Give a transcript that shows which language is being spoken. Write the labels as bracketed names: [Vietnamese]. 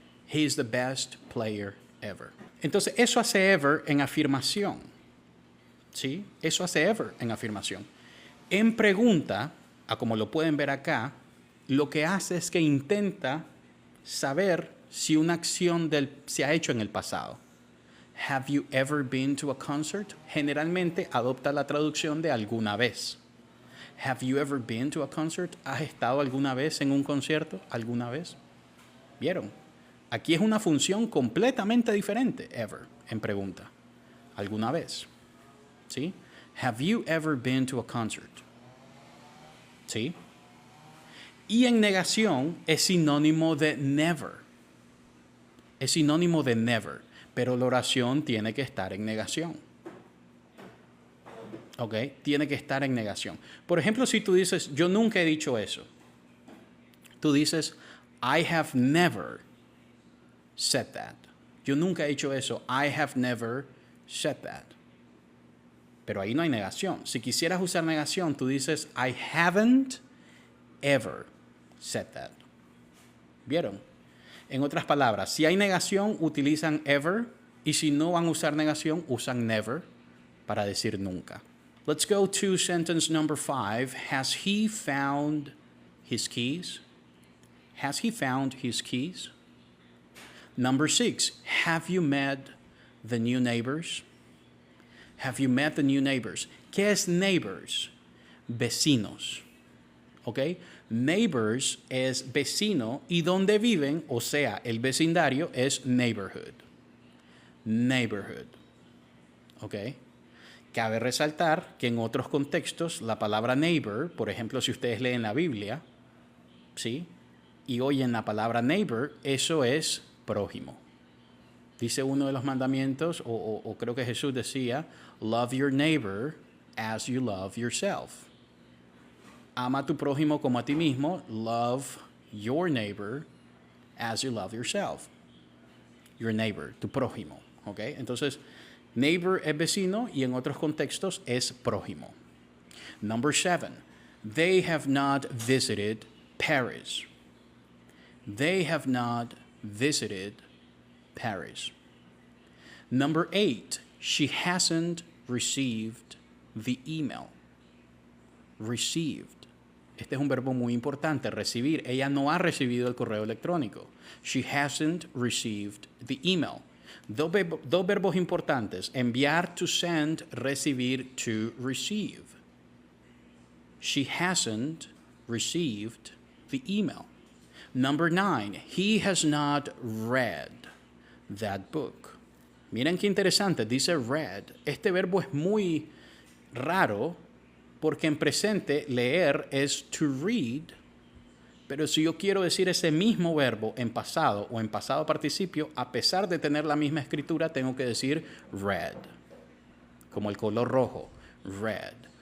[English] He is the best player ever. [Spanish] Entonces, eso hace ever en afirmación. ¿Sí? Eso hace ever en afirmación. En pregunta, como lo pueden ver acá, lo que hace es que intenta saber si una acción se ha hecho en el pasado. [English] Have you ever been to a concert? [Spanish] Generalmente adopta la traducción de alguna vez. [English] Have you ever been to a concert? [Spanish] ¿Has estado alguna vez en un concierto? ¿Alguna vez? ¿Vieron? Aquí es una función completamente diferente, ever, en pregunta. ¿Alguna vez? ¿Sí? [English] Have you ever been to a concert? [Spanish] ¿Sí? Y en negación es sinónimo de never. Es sinónimo de never, pero la oración tiene que estar en negación. ¿Ok? Tiene que estar en negación. Por ejemplo, si tú dices, yo nunca he dicho eso. Tú dices, [English] I have never said that. [Spanish] Yo nunca he dicho eso. [English] I have never said that. [Spanish] Pero ahí no hay negación. Si quisieras usar negación, tú dices, [English] I haven't ever said that. [Spanish] ¿Vieron? En otras palabras, si hay negación, utilizan ever. Y si no van a usar negación, usan never para decir nunca. [English] Let's go to sentence number 5. Has he found his keys? Has he found his keys? Number 6. Have you met the new neighbors? Have you met the new neighbors? [Spanish] ¿Qué es neighbors? Vecinos. ¿Ok? Neighbors es vecino y donde viven, o sea, el vecindario es neighborhood. Neighborhood. ¿Ok? Cabe resaltar que en otros contextos la palabra neighbor, por ejemplo, si ustedes leen la Biblia, ¿sí? Y oyen la palabra neighbor, eso es prójimo. Dice uno de los mandamientos, o creo que Jesús decía, [English] love your neighbor as you love yourself. [Spanish] Ama a tu prójimo como a ti mismo. [English] Love your neighbor as you love yourself. Your neighbor, [Spanish] tu prójimo. ¿Ok? Entonces, neighbor es vecino y en otros contextos es prójimo. [English] Number 7. They have not visited Paris. They have not visited Paris. Number 8. She hasn't received the email. Received. [Spanish] Este es un verbo muy importante, recibir. Ella no ha recibido el correo electrónico. [English] She hasn't received the email. [Spanish] Dos verbos importantes. Enviar, [English] to send, [Spanish] recibir, [English] to receive. She hasn't received the email. Number 9. He has not read that book. [Spanish] Miren qué interesante, dice read. Este verbo es muy raro porque en presente leer es to read, pero si yo quiero decir ese mismo verbo en pasado o en pasado participio, a pesar de tener la misma escritura, tengo que decir read, como el color rojo, read.